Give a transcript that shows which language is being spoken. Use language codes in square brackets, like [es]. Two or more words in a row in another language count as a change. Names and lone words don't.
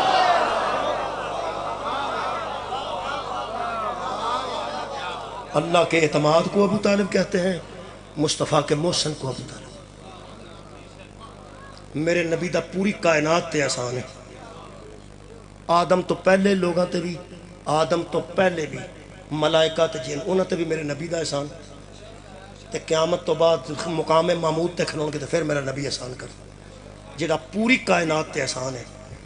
[ur] اللہ کے اعتماد کو ابو طالب کہتے ہیں، مصطفیٰ کے محسن کو ابو طالب۔ [pa] میرے نبی دا پوری کائنات تے احسان ہے، آدم تو پہلے لوگاں تے بھی، آدم تو پہلے بھی ملائکہ تے جن انہاں تے بھی میرے نبی دا احسان، تے قیامت تو بعد مقام محمود تے کھلون کے تے پھر میرا نبی احسان کر، جڑا پوری کائنات تے احسان ہے۔